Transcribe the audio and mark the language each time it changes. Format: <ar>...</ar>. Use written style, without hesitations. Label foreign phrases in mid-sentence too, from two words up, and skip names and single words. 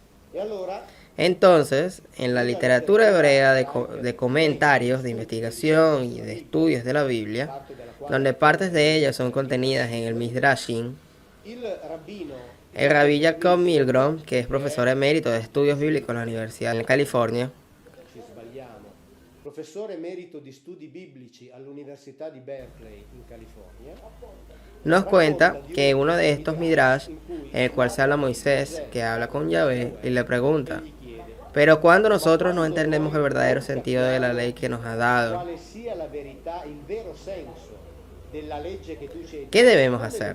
<es>Entonces, en la literatura hebrea de comentarios, de investigación y de estudios de la Biblia, donde partes de ellas son contenidas en el Midrashim, el rabí Jacob Milgrom, que es profesor emérito de estudios bíblicos en la Universidad de California,</es> <it>professore emerito di studi biblici all'Università di Berkeley in California,</it> <es>nos cuenta que uno de estos midrash, en el cual se habla Moisés, que habla con Yahvé y le pregunta: pero cuando nosotros no entendemos el verdadero sentido de la ley que nos ha dado, ¿qué debemos hacer?</es>